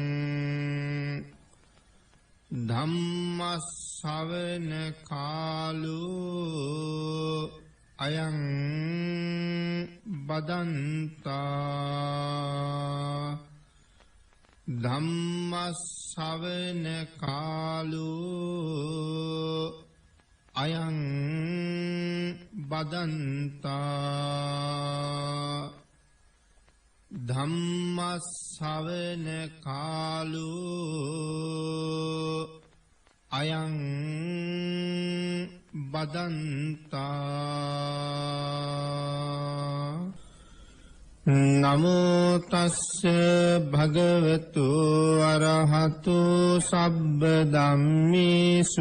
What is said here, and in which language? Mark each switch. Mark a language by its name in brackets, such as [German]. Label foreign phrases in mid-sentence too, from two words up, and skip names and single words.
[Pali] ธัมมัสสวนคาลุอายังบัดันตาธัมมัสสวนคาลุอายังบัดันตา ධම්මස්සවන කාලෝ අයං බදන්තා නමෝ තස්ස භගවතු අරහතු සබ්බ ධම්මේසු